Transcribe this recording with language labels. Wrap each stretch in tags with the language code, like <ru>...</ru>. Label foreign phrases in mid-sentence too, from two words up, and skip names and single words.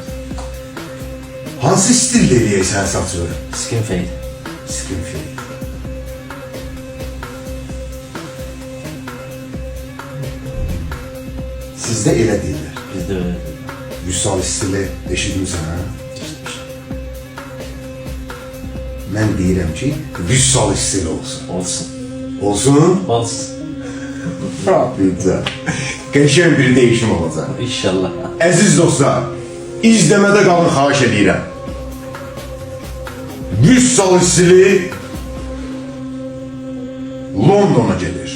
<tr>Hansı stil deliye sen satıyorsun?</tr> <en>Skin fade. Skin fade.</en> <az>Sizde elə deyirlər.</az> <tr>Bizde öyle değil.</tr> <az>Vüsal stili eşitmişsən, ha?</az> <tr>İşte.</tr> <az>Mən deyirəm ki, Vüsal stili olsun. Olsun. Olsun? Olsun.</az> <tr>Güzel.</tr> <az>Qəşəng bir değişim olacaq. İnşallah. Əziz dostlar, izləmədə qalın, xahiş edirəm.</az> <tr>Vüsal stili Londona gelir.</tr>